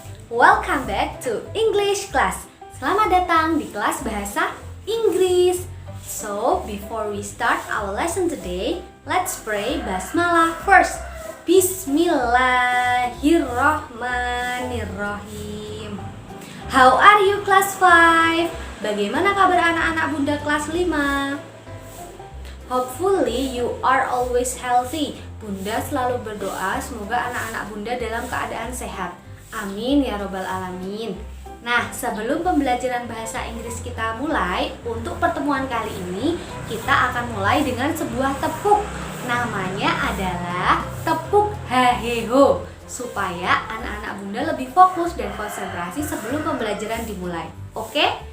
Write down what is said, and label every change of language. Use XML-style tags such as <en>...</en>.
<en>Welcome back to English class.</en> <id>Selamat datang di kelas bahasa Inggris.</id> <en>So, before we start our lesson today, let's pray basmalah first.</en> <ar>Bismillahirrahmanirrahim.</ar> <en>How are you class 5?</en> <id>Bagaimana kabar anak-anak Bunda kelas 5?</id> <en>Hopefully you are always healthy.</en> <id>Bunda selalu berdoa semoga anak-anak Bunda dalam keadaan sehat.</id> <ar>Amin ya robbal alamin.</ar> <id>Nah, sebelum pembelajaran bahasa Inggris kita mulai, untuk pertemuan kali ini kita akan mulai dengan sebuah tepuk. Namanya adalah tepuk haheho, supaya anak-anak Bunda lebih fokus dan konsentrasi sebelum pembelajaran dimulai. Oke?</id>